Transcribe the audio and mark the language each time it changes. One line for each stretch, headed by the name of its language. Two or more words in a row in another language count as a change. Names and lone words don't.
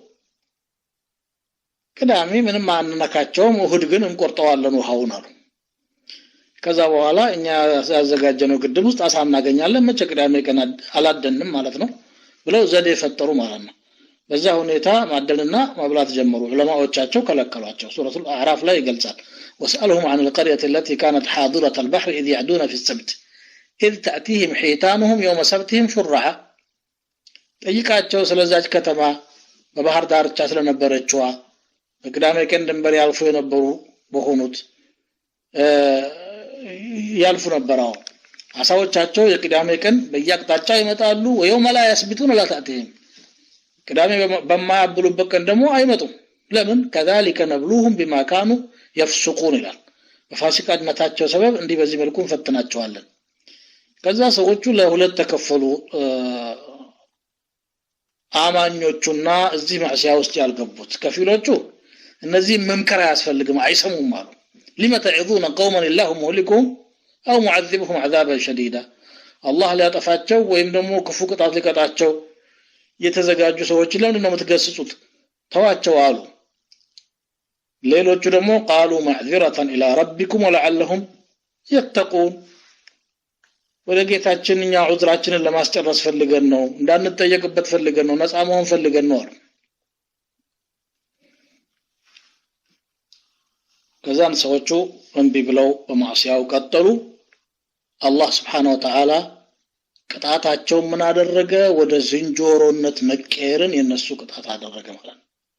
Amharic: ቅዳሜ ምንም አንነካቸውም እሁድ ግን እንቆርጠዋለን ውሃውን አሉ ከዛ በኋላ እኛ ያዘጋጀነው ግድብ ውስጥ አሳ እናገኛለን መቼ ቅዳሜ ቀን አላደንም ማለት ነው ብለው ዘዴ ፈጠሩ ማለት ነው በዛ ሁኔታ ማደልና ማብላት ጀመሩ ዑለማዎቻቸው ከለከሏቸው ሱረቱል አዕራፍ ላይ ይገልጻል
Arabic: واسألهم عن القرية التي كانت حاضرة البحر إذ يعدون في السبت إذ تأتيهم حيتانهم يوم سبتهم شرعا
Amharic: ጠይቃቸው ስለዛች ከተማ በባህር ዳርቻ ስለነበረችዋ በቅዳሜ ቀን ድንበር ያልፉ የነበሩ በሆኑት ያልፉ ነበርው አሳዎቻቸው የቅዳሜ ቀን በየአቅጣጫ ይመጣሉ ወየውም ላይ ያስቢቱን ለታተም ቅዳሜ በማያብሉበት ቀን ደግሞ አይመጡም ለምን
Arabic: كذلك نبلوهم بما كانوا يفسقون
Amharic: ይላል በፋሲቃነታቸው ሰበብ እንዲህ በዚህ መልኩ ፈትናቸዋለን ከዛ ሰዎቹ ለሁለት ተከፈሉ አማኞቹና እዚህ ማዕሲያ ውስጥ ያልገቡት ከፊሎቹ እነዚህ መምከራ ያስፈልግም አይሰሙም አሉ
Arabic: لما تعظون قوما الله مهلكهم او معذبهم عذابا شديدا الله لا
Amharic: ያጠፋቸው ወይም ደግሞ ክፉ ቅጣት ሊቀጣቸው የተዘጋጁ ሰዎች ለምን ነው የምትገስጹት ተዋቸው አሉ ሌሎቹ ደግሞ
Arabic: قالوا معذرة الى ربكم ولعلهم يتقون
Amharic: ወለጌታችን እኛ ዑዝራችንን ለማስጨረስ ፈልገን ነው እንዳንጠየቅበት ፈልገን ነው ነፃ መሆን ፈልገን ነው ከዛን ሰዎቹ እንቢ ብለው በማዕሲያው ቀጠሉ አላህ
Arabic: سبحانه وتعالى
Amharic: ቅጣታቸው ምን አደረገ ወደ ዝንጆሮነት መቀየርን የነሱ ቅጣት አደረገ ማለት ነው